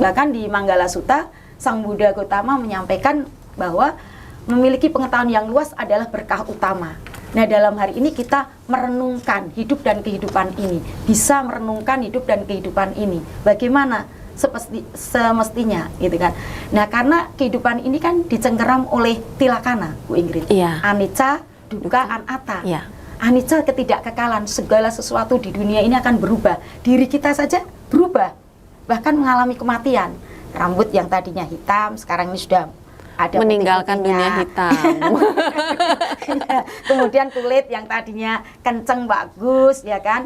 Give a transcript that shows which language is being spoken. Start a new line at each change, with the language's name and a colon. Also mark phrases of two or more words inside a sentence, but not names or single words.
Indonesian: Bahkan di Manggala Sutta, Sang Buddha Gautama menyampaikan bahwa memiliki pengetahuan yang luas adalah berkah utama. Nah, dalam hari ini kita merenungkan hidup dan kehidupan ini. Bisa merenungkan hidup dan kehidupan ini. Bagaimana? Semestinya gitu kan. Nah, karena kehidupan ini kan dicengkeram oleh tilakana, Bu Ingrid. Iya.
Pali: Anicca, dukkha, anatta.
Indonesian: Iya. Anicca, ketidakkekalan, segala sesuatu di dunia ini akan berubah. Diri kita saja berubah, bahkan mengalami kematian. Rambut yang tadinya hitam sekarang ini sudah ada Meninggalkan putih-putihnya. dunia hitam. Kemudian kulit yang tadinya kenceng bagus, ya kan.